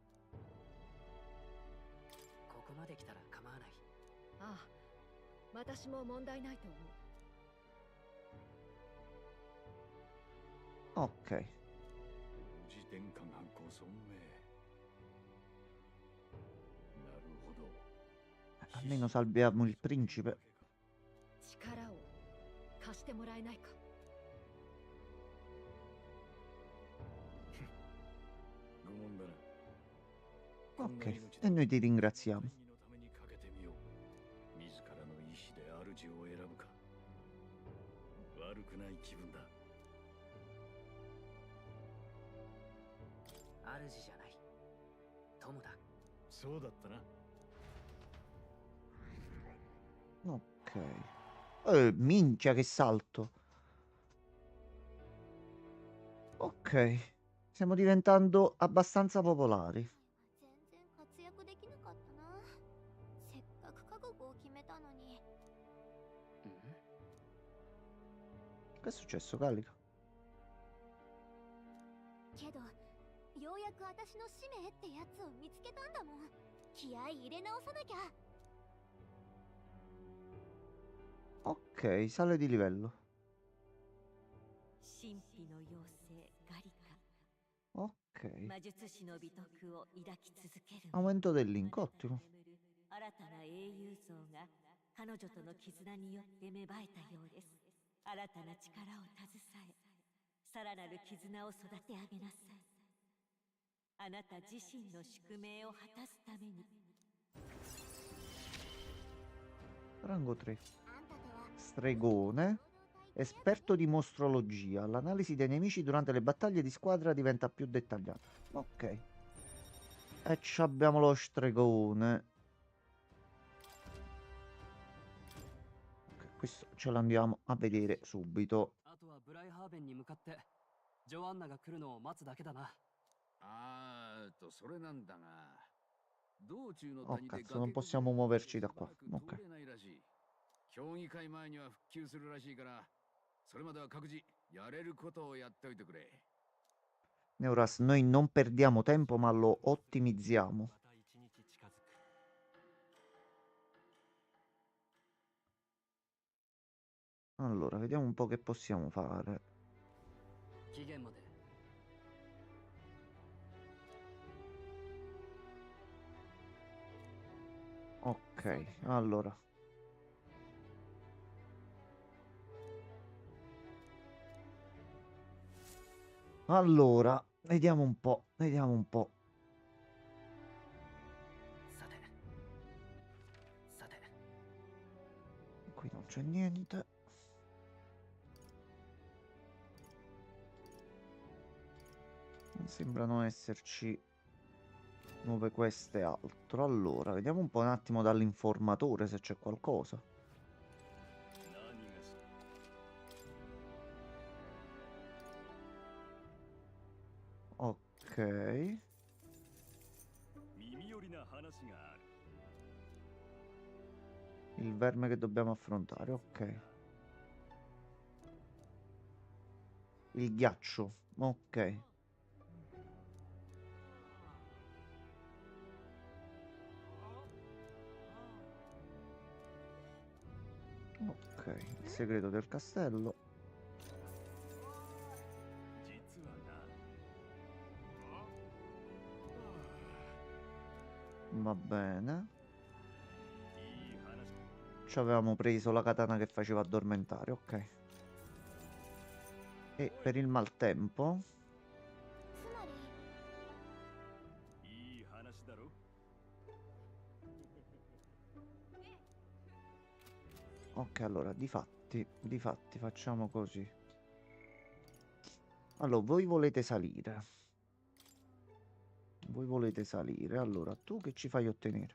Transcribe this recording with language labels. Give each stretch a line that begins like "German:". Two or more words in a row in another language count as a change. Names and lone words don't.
Japanese: ここまで来たら構わない。ああ、私も問題ないと思う。
Italian: Ok,
Japanese: 王子殿下がご存命。なるほど。
Italian: almeno salviamo il principe.
Japanese: 力を貸してもらえないか。愚問だな。
Italian: Ok, e noi ti ringraziamo.
Japanese: 正義のためにかけてみよう。自らの意志で主を選ぶか。悪くない気分だ。主じゃない。友だ。そうだったな。
Italian: Ok. Minchia che salto. Ok. Stiamo diventando abbastanza popolari.
Japanese: 全然活躍できなかったな。せっかく覚悟を決めたのに。
Italian: Che è successo, Calica?
Japanese: けどようやく私の使命ってやつを見つけたんだもん。気合い入れ直さなきゃ。
Italian: Ok, sale di livello.
Japanese: 神秘の妖精ガリカ
Italian: Ok.
Japanese: 魔術師の美徳を抱き続ける
Italian: Aumento del link, ottimo.
Japanese: 新たな英雄像が彼女との絆によって芽生えたようです。新たな力を携え、さらなる絆を育て上げなさい。あなた自身の宿命を果たすために。
Italian: Rango 3. Stregone. Esperto di mostrologia. L'analisi dei nemici durante le battaglie di squadra diventa più dettagliata. Ok. E ci abbiamo lo stregone. Ok, questo ce l'andiamo a vedere subito.
Japanese: あとはブライハーベンに向かってジョアンナが来るのを待つだけだな。それなんだが、道中の
Italian: Oh
Japanese: 谷で
Italian: cazzo, non possiamo muoverci da qua.
Japanese: しばらく
Italian: Ok.
Japanese: 通れないらしい。競技会前には復旧するらしいから、それまでは各自やれることをやっておいてくれ。
Italian: Neuras, noi non perdiamo tempo ma lo ottimizziamo.
Japanese: また一日近づく。
Italian: Allora, vediamo un po' che possiamo fare.
Japanese: 期限まで
Italian: Ok, allora. Allora, vediamo un po', vediamo un po'.
Japanese: さてさて
Italian: Qui non c'è niente. Non sembrano esserci nuove quest e altro. Allora, vediamo un po' un attimo dall'informatore se c'è qualcosa.
Japanese: 何がす
Italian: Ok.
Japanese: 耳寄りな話がある。
Italian: Il verme che dobbiamo affrontare, ok. Il ghiaccio, ok. Ok, il segreto del castello.
Japanese: 実はな。
Italian: Va bene.
Japanese: いい話。
Italian: Ci avevamo preso la katana che faceva addormentare, ok. E per il maltempo.
Japanese: つまりいい話だろ。
Italian: Ok, allora, difatti facciamo così. Allora, voi volete salire. Voi volete salire. Allora, tu che ci fai ottenere?